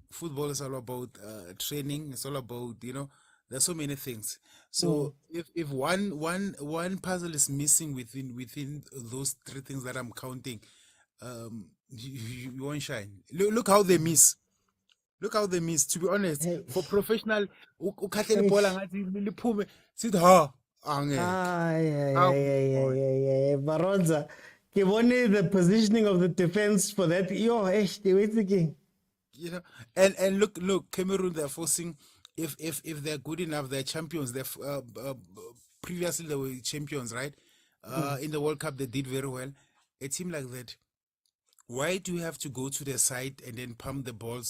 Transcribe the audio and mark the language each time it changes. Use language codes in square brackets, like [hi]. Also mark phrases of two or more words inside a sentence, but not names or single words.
[en] Football is all about training. It's all about There's so many things. So if one puzzle is missing within those three things that I'm counting, you won't shine. Look how they miss. Look how they miss. To be honest, Hey. for professional, [zu] ukhahle Eish. ibhola ngathi liphume sithi ha angeke. [en] How- Baronza. [st] Ke bone [en] the positioning of the defense for that. Yo, they wait again. You know, and look, Cameroon, they're forcing. If they're good enough, they're champions. They're previously they were champions, right? In the World Cup, they did very well. A team like that, why do you have to go to the side and then pump the balls?